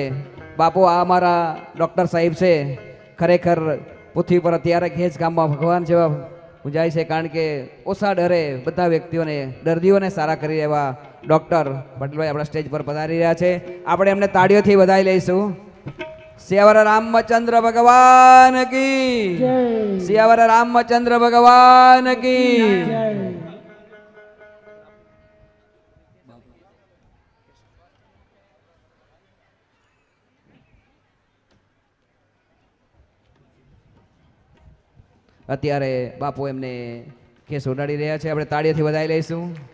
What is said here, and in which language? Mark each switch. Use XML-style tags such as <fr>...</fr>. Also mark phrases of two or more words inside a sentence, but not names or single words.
<gu>બાપુ, આ અમારા ડૉક્ટર સાહેબ છે, ખરેખર પૃથ્વી પર અત્યારે ઘેજ ગામમાં ભગવાન જેવા પૂજાય છે. કારણ કે ઓછા ડરે બધા વ્યક્તિઓને, દર્દીઓને સારા કરી એવા ડૉક્ટર પટેલભાઈ આપણા સ્ટેજ પર પધારી રહ્યા છે. આપણે એમને તાળીઓથી વધાવી લઈશું.</gu> <hi>सियावर रामचंद्र भगवान की जय सियावर रामचंद्र भगवान की जय</hi> <gu>અત્યારે બાપુ એમને કેસ ઉડાડી રહ્યા છે, આપણે તાળીઓથી વધાવી લઈશું.</gu>